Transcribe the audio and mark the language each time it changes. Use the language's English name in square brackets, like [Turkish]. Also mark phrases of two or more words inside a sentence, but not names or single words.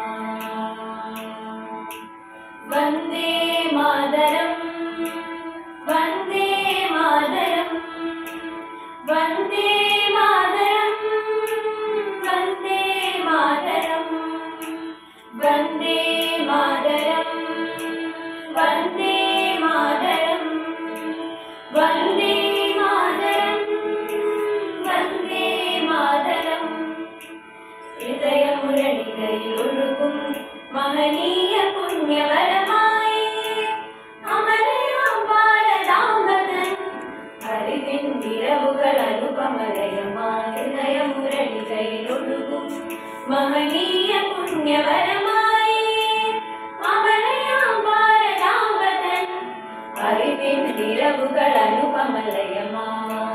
[Sanskrit] വന്ദേ മാതരം വന്ദേ മാതരം വന്ദേ മാതരം വന്ദേ മാതരം വന്ദേ മാതരം വന്ദേ മാതരം വന്ദേ മാതരം വന്ദേ മാതരം [Malayalam] ഹൃദയമുരളികയിലൊഴുകും മഹനീയ പുണ്യവരമായെ അമരയാം ഭാരതാംബതൻ അറിവിൻ നിരവുകൾ അനുപമലയമായി ഹൃദയമുരളികയിലൊഴുകും महनीय പുണ്യവരമായെ അമരയാം ഭാരതാംബതൻ അറിവിൻ നിരവുകൾ അനുപമലയമായി